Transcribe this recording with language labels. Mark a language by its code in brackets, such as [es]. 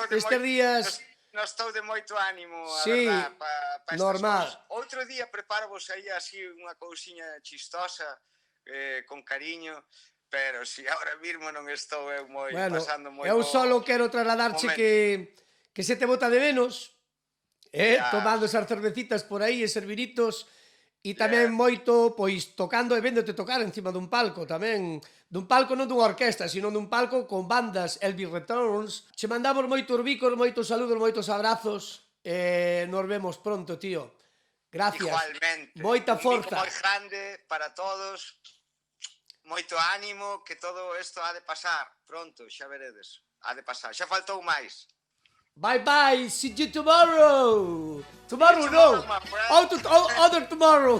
[gl] non estou de moito ánimo, a sí, verdad, para normal. Outro día preparamos aí así unha cousiña chistosa, con cariño, pero si agora mesmo non estou eu pasando moi... Eu solo quero trasladarche que se te bota de menos, tomando esas cervecitas por aí e serviritos, e tamén moito, pois, tocando e véndote tocar encima dun palco tamén, dun palco non dunha orquesta, sino dun palco con bandas Elvis Returns. Che mandamos moitos bicos, moitos saludos, moitos abrazos, e nos vemos pronto, tío. Gracias. Igualmente. Moita forza. Un bico moi grande para todos, moito ánimo, que todo isto ha de pasar pronto, xa veredes, ha de pasar, xa faltou máis. [en] Bye bye, see you tomorrow. Tomorrow no, other tomorrow.